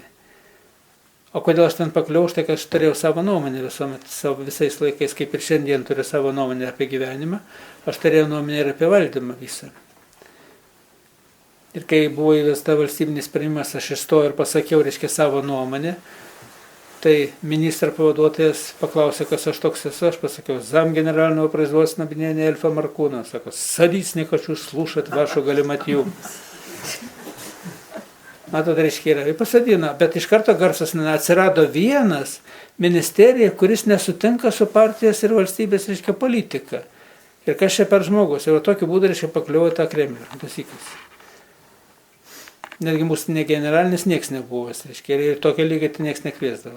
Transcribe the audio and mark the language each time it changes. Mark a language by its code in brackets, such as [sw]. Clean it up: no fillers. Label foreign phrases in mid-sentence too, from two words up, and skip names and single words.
[lt] O kodėl aš ten pakliau, tai kad aš turėjau savo nuomonę visuomet, visais laikais, kaip ir šiandien turiu savo nuomonę apie gyvenimą, aš turėjau nuomonę ir apie valdymą visą. Ir kai buvo įvesta valstybinis sprendimas, aš įstojau ir pasakiau, reiškia, savo nuomonę, tai ministro pavaduotojas paklausė, kas aš toks esu, aš pasakiau, [ru] зам генерального производства объединения Эльфа Маркуна. Sako, садись, не хочу слушать вашу галиматью. [lt] Matot, reiškia, yra. Ir pasadino, bet iš karto garsas atsirado vienas ministerija, kuris nesutinka su partijos ir valstybės, reiškia, politika. Ir kas čia per žmogus. Ir tokiu būdu, reiškia, pakliuvo tą Kremlių. Pasykis. Netgi mūsų ne generalinis nieks nebuvęs, reiškia, ir tokia lygiai tai nieks nekviesdavo.